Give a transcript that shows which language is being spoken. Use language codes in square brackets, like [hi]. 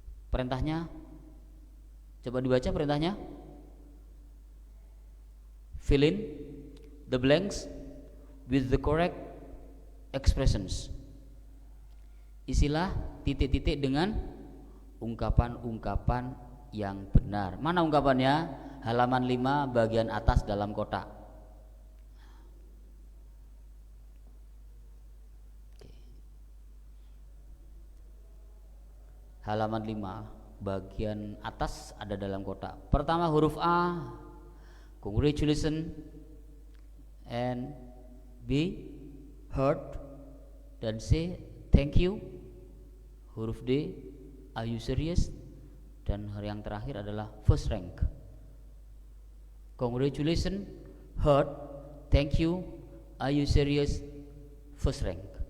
[id] Perintahnya, coba dibaca perintahnya. [en] Fill in the blanks with the correct expressions. [id] Isilah titik-titik dengan ungkapan-ungkapan yang benar. Mana ungkapannya? Halaman 5 bagian atas dalam kotak. Halaman 5 bagian atas ada dalam kotak. Pertama huruf A, congratulations, and B, heard, dan C, thank you. Huruf D, [en] are you serious, [id] dan yang terakhir adalah first rank. [en] Congratulations, heard, thank you, are you serious, first rank.